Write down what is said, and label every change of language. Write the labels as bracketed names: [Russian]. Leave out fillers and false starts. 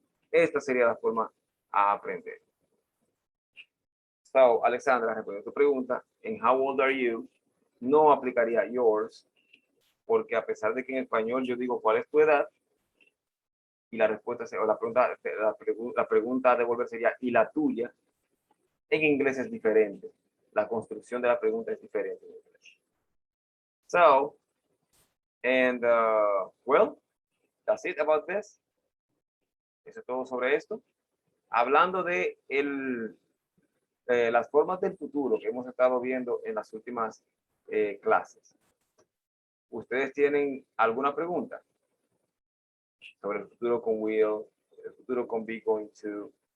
[Spanish] Esta sería la forma a aprender. [English] So, [Spanish] Alexandra, respondiendo a tu pregunta, en [English] how old are you, [Spanish] no aplicaría [English] yours, [Spanish] porque a pesar de que en español yo digo cuál es tu edad, y la respuesta, o la pregunta a devolver sería, ¿y la tuya? En inglés es diferente. La construcción de la pregunta es diferente en inglés. [English] So, and, well, that's it about this. [Spanish] Eso es todo sobre esto. Hablando de las formas del futuro que hemos estado viendo en las últimas clases. ¿Ustedes tienen alguna pregunta sobre el futuro con will, el futuro con be going to?